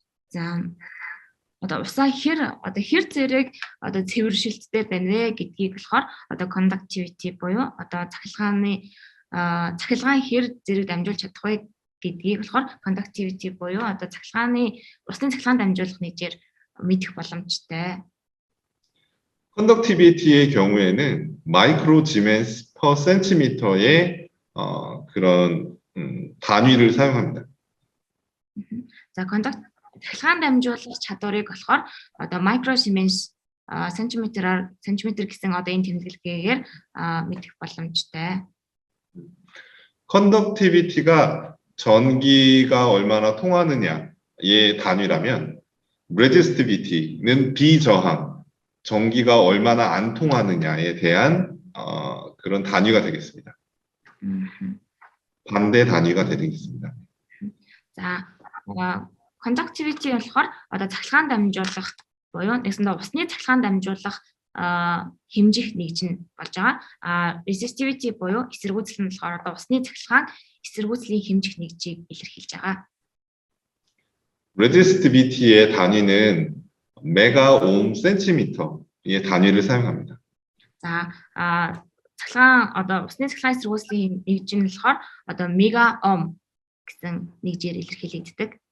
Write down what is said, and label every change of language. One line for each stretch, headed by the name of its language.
Mongolian: За одоо усаа хэр зэрэг одоо цэвэр шилттэй байна вэ гэдгийг болохоор одоо conductivity буюу одоо цахилгаан хэр зэрэг дамжуулж чадах вэ гэдгийг болохоор conductivity буюу одоо усны цахилгаан дамжуулах нийтээр мэдэх боломжтой.
Korean: 컨덕티비티의 경우에는 마이크로 지멘스 퍼 센티미터의 그런 단위를 사용합니다.
Mongolian: За цахилгаан дамжуулах чадварыг болохоор одоо microsiemens сантиметр гэсэн одоо энэ тэмдэглэгээр мэдэх боломжтой.
Korean: 컨덕티비티가 전기가 얼마나 통하느냐의 단위라면 레지스티비티는 비저항, 전기가 얼마나 안 통하느냐에 대한 그런 단위가 되겠습니다. 반대 단위가 되겠습니다.
Mongolian: За conductivity болохоор одоо цахилгаан дамжуулах буюу нэгсэндээ усны цахилгаан дамжуулах хэмжих нэгж нь болж байгаа. Resistivity буюу эсэргүүцэл нь болохоор одоо усны цахилгаан эсэргүүцлийн хэмжих нэгжийг илэрхийлж байгаа.
Korean: Resistivity의 단위는 메가옴 센티미터의 단위를 사용합니다.
Mongolian: За цахилгаан одоо усны цахилгаан эсэргүүцлийн нэгж нь болохоор одоо мегаом гэсэн нэгжээр илэрхийлэгддэг.